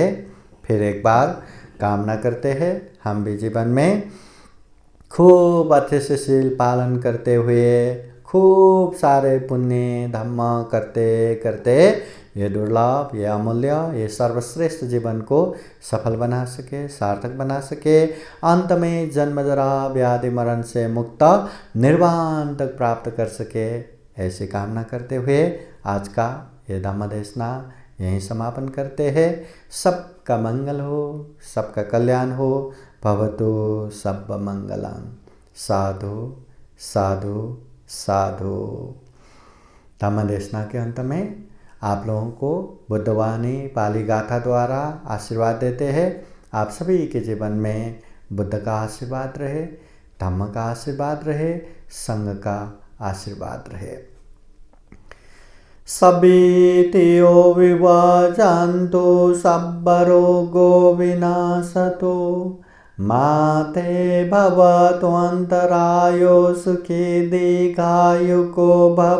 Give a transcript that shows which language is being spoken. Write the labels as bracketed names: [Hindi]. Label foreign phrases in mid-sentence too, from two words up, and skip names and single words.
[Hindi] फिर एक बार कामना करते हैं हम भी जीवन में खूब अच्छे से सील पालन करते हुए खूब सारे पुण्य धर्म करते करते ये दुर्लभ, ये अमूल्य, ये सर्वश्रेष्ठ जीवन को सफल बना सके, सार्थक बना सके। अंत में जन्म जरा व्याधि मरण से मुक्त निर्वाण तक प्राप्त कर सके, ऐसी कामना करते हुए आज का ये धम्म देशना यहीं समापन करते हैं। सबका मंगल हो, सबका कल्याण हो। [Pali] भवतु सब मंगलम। साधु साधु साधु। [Hindi] धम्म देशना के अंत में आप लोगों को बुद्धवाणी पाली गाथा द्वारा आशीर्वाद देते हैं। आप सभी के जीवन में बुद्ध का आशीर्वाद रहे, धम्म का आशीर्वाद रहे, संघ का आशीर्वाद रहे। [Pali] सभीतियो विभाजन्तु सब्बरोगो विनाशतो माते भवतु अन्तरायो सुखी दीर्घायुको भव।